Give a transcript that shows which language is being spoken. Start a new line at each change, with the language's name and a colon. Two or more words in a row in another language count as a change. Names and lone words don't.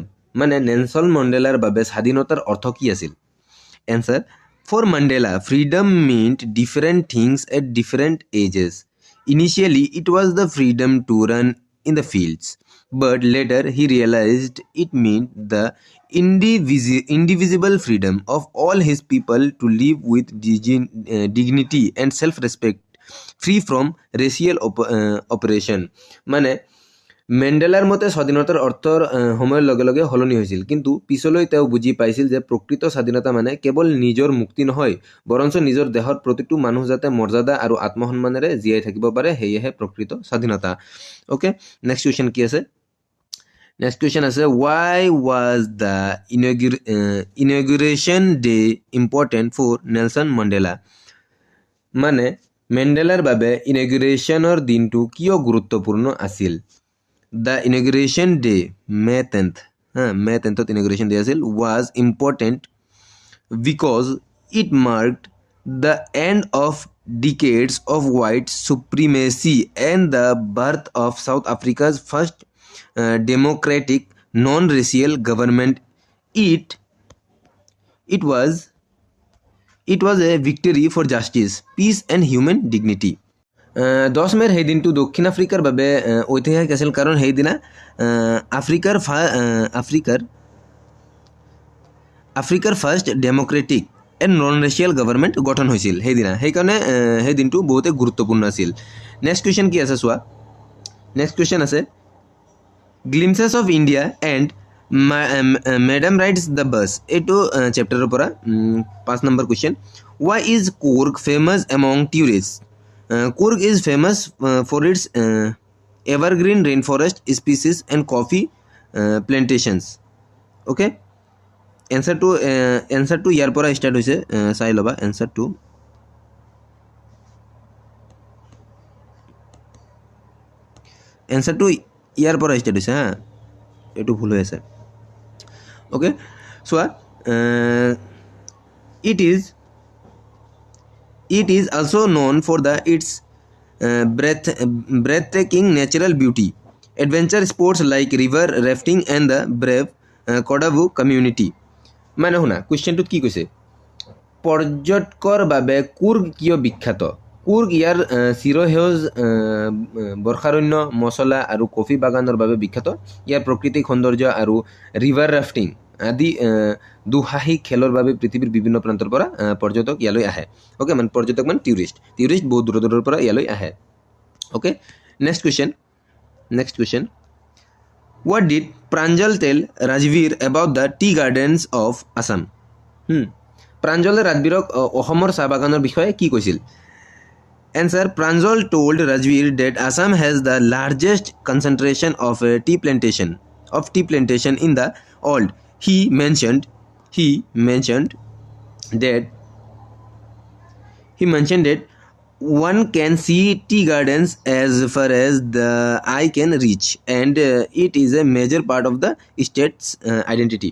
Assamese: মানে নেলছন মেণ্ডেলাৰ বাবে স্বাধীনতাৰ অৰ্থ কি আছিল? এনচাৰ,
English: for Mandela, freedom meant different things at different ages. Initially, it was the freedom to run in the fields, but later he realized it meant the indivisible freedom of all his people to live with dignity and self-respect, free from racial oppression.
Assamese: মানে মেণ্ডেলাৰ মতে স্বাধীনতাৰ অৰ্থৰ সময়ৰ লগে লগে সলনি হৈছিল, কিন্তু পিছলৈ তেওঁ বুজি পাইছিল যে প্ৰকৃত স্বাধীনতা মানে কেৱল নিজৰ মুক্তি নহয়, বৰঞ্চ নিজৰ দেশৰ প্ৰতিটো মানুহ যাতে মৰ্যাদা আৰু আত্মসন্মানেৰে জীয়াই থাকিব পাৰে, সেয়েহে প্ৰকৃত স্বাধীনতা। অ'কে,
English: next question
Assamese: কি আছে?
English: next question আছে, why was the inauguration day important for Nelson Mandela?
Assamese: মানে মেণ্ডেলাৰ বাবে ইনগ্ৰেশ্যনৰ দিনটো কিয় গুৰুত্বপূৰ্ণ আছিল?
English: The inauguration day, May 10th, May 10th inauguration day was important because it marked the end of decades of white supremacy and the birth of South Africa's first democratic non-racial government. It was a victory for justice, peace and human dignity.
Assamese: 10 মে'ৰ সেই দিনটো দক্ষিণ আফ্ৰিকাৰ বাবে ঐতিহাসিক আছিল, কাৰণ সেইদিনা আফ্ৰিকাৰ
English: first democratic and non racial government
Assamese: গঠন হৈছিল সেইদিনা, সেইকাৰণে সেই দিনটো বহুতেই গুৰুত্বপূৰ্ণ আছিল।
English: next question
Assamese: কি আছে চোৱা।
English: next question আছে, Glimpses of India and Madam Rides the Bus।
Assamese: এইটো চেপ্টাৰৰ পৰা 5 নম্বৰ কুৱেশ্যন,
English: why is Coorg famous among tourist? Coorg is famous for its evergreen rainforest species and coffee plantations. Okay, answer to
Assamese: ইয়াৰ পৰা ষ্টাৰ্ট হৈছে, চাই ল'বা।
English: answer to
Assamese: ইয়াৰ পৰা ষ্টাৰ্ট হৈছে। এইটো ভুল হৈ আছে। অ'কে, চোৱা,
English: It is also known for its breathtaking natural beauty, adventure sports like river rafting and the brave Kodavu community.
Assamese: মানে শুনা, কুৱেশ্যনটোত কি কৈছে, পৰ্যটকৰ বাবে কুৰ্গ কিয় বিখ্যাত? কুৰ্গ ইয়াৰ চিৰসেউজ বৰ্ষাৰণ্য, মছলা আৰু কফি বাগানৰ বাবে বিখ্যাত। ইয়াৰ প্ৰাকৃতিক সৌন্দৰ্য আৰু ৰিভাৰ ৰাফটিং আদি দুঃসাহসিক খেলৰ বাবে পৃথিৱীৰ বিভিন্ন প্ৰান্তৰ পৰা পৰ্যটক ইয়ালৈ আহে। অ'কে, মানে পৰ্যটক মানে টুৰিষ্ট বহুত দূৰৰ দূৰৰ পৰা ইয়ালৈ আহে।
English: okay, next question What did Pranjal tell Rajveer about the tea gardens of Assam?
Assamese: প্ৰাঞ্জলে ৰাজবীৰক অসমৰ চাহ বাগানৰ বিষয়ে কি কৈছিল?
English: Answer: Pranjal told Rajveer that Assam has the largest concentration of tea plantation in the world. He mentioned that one can see tea gardens as far as the eye can reach, and it is a major part of the state's identity.